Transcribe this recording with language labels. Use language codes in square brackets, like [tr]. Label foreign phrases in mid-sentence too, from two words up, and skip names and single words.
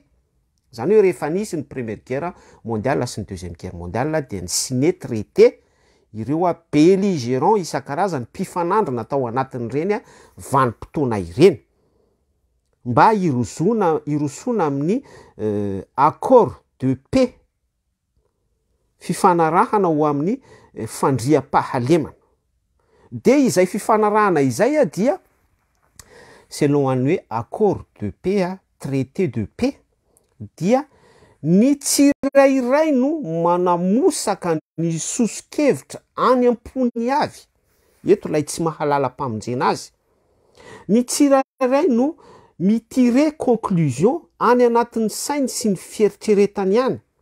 [mg] Zany hoe rehefa nisy ny [fr] première guerre mondiale [mg] sy ny [fr] deuxième guerre mondiale [mg] dia ny [fr] signé traité [mg] ireo belligérant isan-karazany, mpifanandro natao anatin'ireny vanim-potoana ireny, mba irosona amin'ny [fr] accord de paix, [mg] fifanarahana ho amin'ny fandriam-pahalemana. de izay fifanarahana izay dia selon any hoe [fr] accord de paix traité de paix [mg] dia ny tsirairay no manamosaka ny soso-kevitra any am-pony avy eto lay tsy mahalala-pamonjena azy. Ny tsirairay no mitire conclusion any anatin'ny sainy sy ny fieritreretany ihany.